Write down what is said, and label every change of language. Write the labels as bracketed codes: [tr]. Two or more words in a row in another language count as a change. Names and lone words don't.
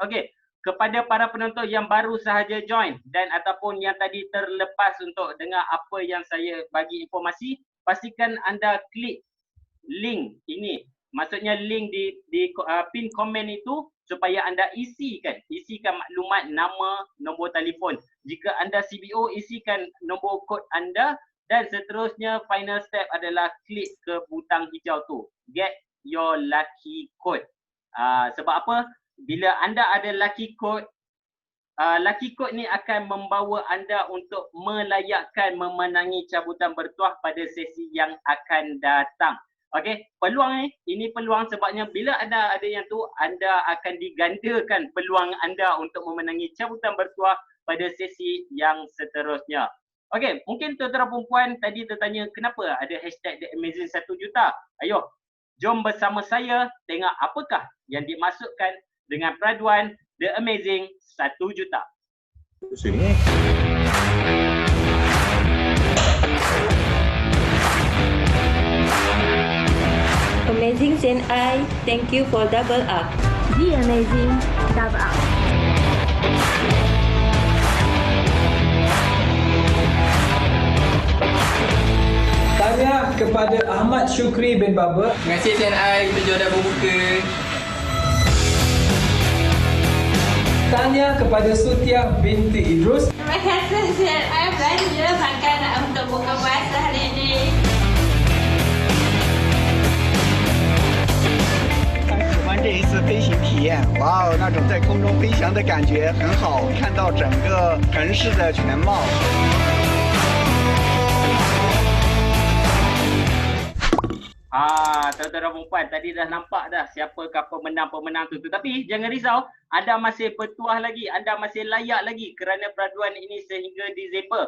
[ms] Okey, kepada para penonton yang baru sahaja join dan ataupun yang tadi terlepas untuk dengar apa yang saya bagi informasi, pastikan anda klik link ini. Maksudnya link di pin komen itu supaya anda isikan maklumat nama, nombor telefon. Jika anda CBO, isikan nombor kod anda dan seterusnya [en] final step [ms] adalah klik ke butang hijau tu. [en] Get your lucky code. [ms] Sebab apa? Bila anda ada [en] lucky code [ms] ni akan membawa anda untuk melayakkan memenangi cabutan bertuah pada sesi yang akan datang. Okey, peluang ini peluang sebabnya bila anda ada yang tu, anda akan digandakan peluang anda untuk memenangi cabutan bertuah pada sesi yang seterusnya. Okey, mungkin tuan-tuan perempuan tadi tertanya kenapa ada hashtag The Amazing 1 juta. Ayo, jom bersama saya tengok apakah yang dimaksudkan dengan peraduan The Amazing 1 juta. Sini. [en] Amazing Zen I, thank you for double up. The Amazing double up. [ms] Tahniah kepada Ahmad Syukri bin Baba. Terima kasih Zen I, kita dah berbuka. Tahniah kepada Sutiah binti Idrus. Terima kasih Zen I belanja makanan untuk buka puasa hari ini. [zh] 这一次飞行体验，哇哦，那种在空中飞翔的感觉很好，看到整个城市的全貌。 [ms] Tuan-tuan dan perempuan, tadi dah nampak dah siapakah pemenang-pemenang tu. Tapi jangan risau, anda masih bertuah lagi, anda masih layak lagi kerana peraduan ini sehingga Disember.